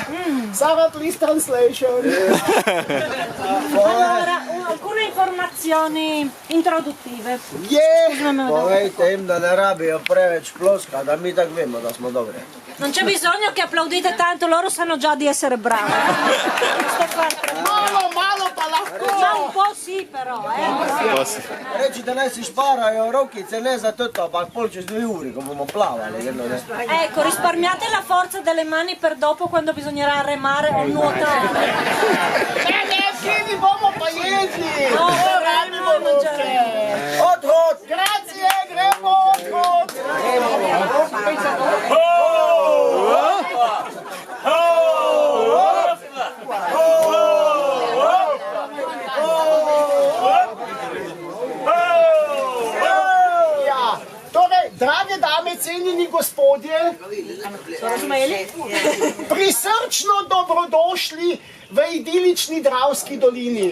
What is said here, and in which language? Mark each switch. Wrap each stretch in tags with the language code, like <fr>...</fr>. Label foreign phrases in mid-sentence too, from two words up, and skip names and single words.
<en>Sarah, please translation.</en> <it>Allora, alcune informazioni introduttive.</it> <sl>Povejte jim, da ne rabijo preveč ploska, da mi tako vemo, da smo dobri.</sl> <it>Non c'è bisogno che applaudite tanto, loro sanno già di essere bravi.</it> <sl>Malo pa lahko.</sl> <it>Già un po' sì però,</it> <sl>Recite, naj si šparajo rokice, ne za to, ampak pol čez 2 uri, ko bomo plavali.</sl> <it>Ecco, risparmiate la forza delle mani per dopo quando bisognerà remare o nuotare.</it> <sl>Kini bomo pa jedli.</sl> <it>No, vorremmo mangiare.</it> <sl>Odhod. Grazie, gremo odhod. Drage dame, cenjeni gospodje, prisrčno dobrodošli v idilični Dravski dolini.</sl>